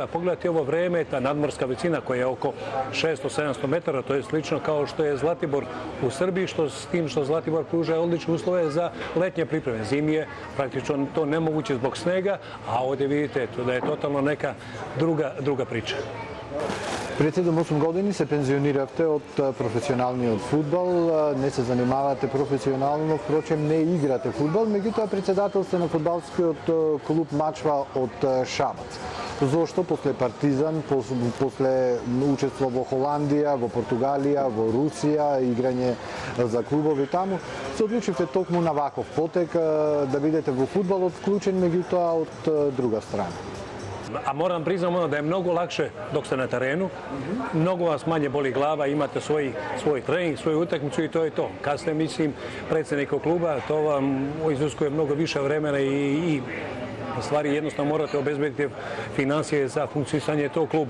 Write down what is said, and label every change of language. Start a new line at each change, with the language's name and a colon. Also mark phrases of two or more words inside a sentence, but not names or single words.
Serbian: Pogledajte ovo vreme, ta nadmorska visina koja je oko 600-700 metara, to je slično kao što je Zlatibor u Srbiji, s tim što Zlatibor pruža odlične uslove za letnje pripreme. Zimi je praktično to nemoguće zbog snega, a ovdje vidite da je totalno neka druga priča.
Macedonian: Пред 7-8 години се пензиониравте од професионалниот фудбал, не се занимавате професионално, впрочем не играте фудбал, меѓутоа председателстве на фудбалскиот клуб Мачва од Шабац. Зошто после Партизан, после учество во Холандија, во Португалија, во Русија, играње за клубови таму, се одлучивте токму на ваков потек да бидете во фудбалот вклучен, меѓутоа од друга страна.
Serbian: A moram priznam da je mnogo lakše dok ste na terenu, mnogo vas manje boli glava, imate svoj trening, svoju utakmicu i to je to. Kad ste, mislim, predsjednika kluba, to vam iziskuje mnogo više vremena i stvari jednostavno morate obezbediti financije za funkcionisanje tog kluba.